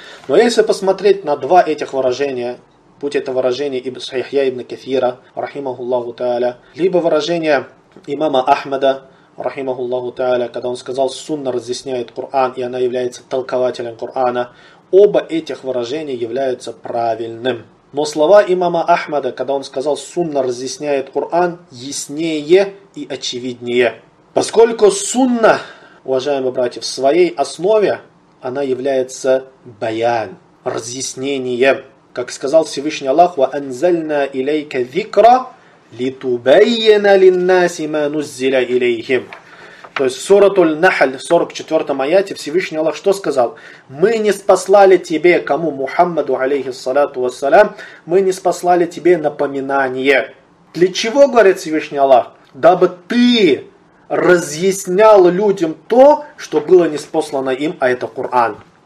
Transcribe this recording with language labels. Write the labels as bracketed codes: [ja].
[ru] Но если посмотреть на два этих выражения, будь это выражение Ихья ибн Кафира, рахимахуллаху тааля, либо выражение имама Ахмада, рахимахуллаху тааля, когда он сказал, сунна разъясняет Коран, и она является толкователем Корана, оба этих выражения являются правильным. Но слова имама Ахмада, когда он сказал, сунна разъясняет Коран, яснее и очевиднее. Поскольку сунна, уважаемые братья, в своей основе, она является баян, разъяснением. Как сказал Всевышний Аллах, [ar] وَأَنْزَلْنَا إِلَيْكَ ذِكْرَ لِتُبَيَّنَ لِلنَّاسِ مَا نُزِّلَ إِلَيْهِمْ. [ru] То есть в сурату Аль-Нахль, в 44-м аяте, Всевышний Аллах что сказал? Мы не спаслали тебе, кому Мухаммаду, алейхиссалату вассалям, мы не спаслали тебе напоминание. Для чего, говорит Всевышний Аллах? Дабы ты разъяснял людям то, что было неспослано им, а это Коран.